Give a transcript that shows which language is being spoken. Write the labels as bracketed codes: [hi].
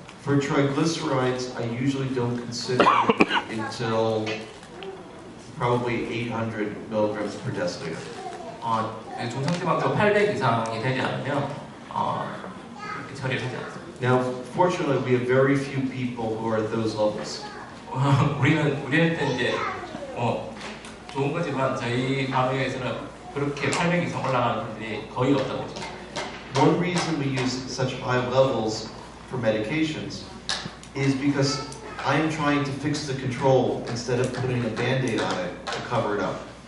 [en] For triglycerides, I usually don't consider until probably 800 milligrams per deciliter. [ko] 그 중성지방도 800 이상이 되지 않으면 그렇게 처리를 하지 않습니다. [en] Now, fortunately, we have very few people who are at those levels. [ko] 우리한테 이제 좋은 거지만 저희 가정에서는 그렇게 800 이상 올라가는 분들이 거의 없다고 보죠. [en] One reason we use such high levels for medications is because I am trying to fix the control instead of putting a band-aid on it to cover it up.